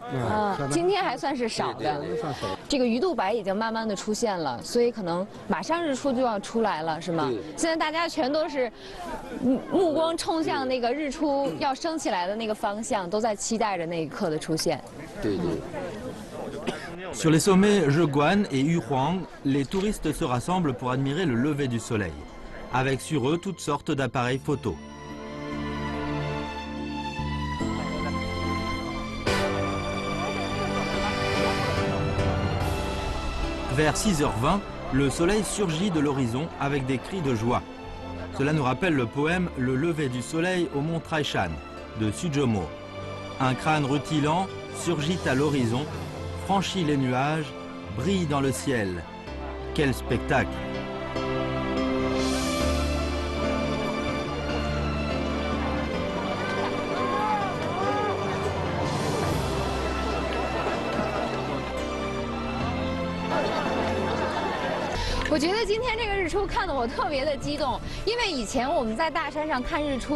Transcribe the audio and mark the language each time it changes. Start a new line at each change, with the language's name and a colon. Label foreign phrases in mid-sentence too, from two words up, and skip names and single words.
Chinese: 啊，今天还算是少的。这个鱼肚白已经慢慢的出现了，所以可能马上日出就要出来了，是吗？现在大家全都是目光冲向那个日出要升起来的那个方向，都在期待着那一刻的出现。对。
French: Sur les sommets Zheguan et Yuhuang, les touristes se rassemblent pour admirer le lever du soleil, avec sur eux toutes sortes d'appareils photo. Vers 6h20, le soleil surgit de l'horizon avec des cris de joie. Cela nous rappelle le poème Le lever du soleil au mont Taishan de Sujomo. Un crâne rutilant surgit à l'horizon, franchit les nuages, brille dans le ciel. Quel spectacle!
Chinese: 我觉得今天这个日出看得我特别的激动，因为以前我们在大山上看日